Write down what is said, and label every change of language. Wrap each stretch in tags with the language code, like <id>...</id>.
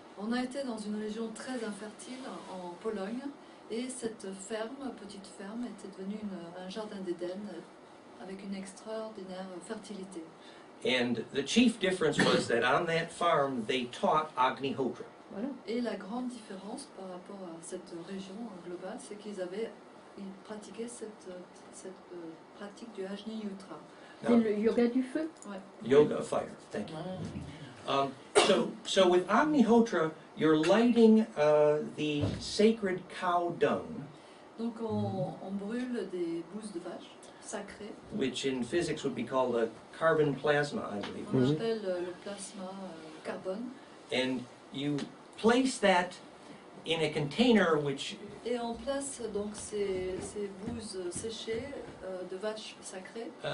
<fr>On a été dans une région très infertile en Pologne, et cette ferme, petite ferme, était devenue un jardin d'Éden avec une extraordinaire fertilité.</fr> <en>And the chief difference was that on that farm they taught Agnihotra.</en> <fr>Voilà. Et la grande différence par rapport à cette région globale, c'est qu'ils pratiquaient cette pratique du Agni-Yutra. C'est le yoga du feu? Ouais.</fr> <en>Yoga of fire, thank you. So with Agnihotra, you're lighting the sacred cow dung,</en> <fr>Donc on brûle des bouses de vache sacrées,</fr> <en>which in physics would be called a carbon plasma, I believe.</en> <fr>qu'on appelle le plasma carbone,</fr> <en>And you place that in a container which</en> <fr>et on place donc ces bouses séchées de vaches sacrées</fr>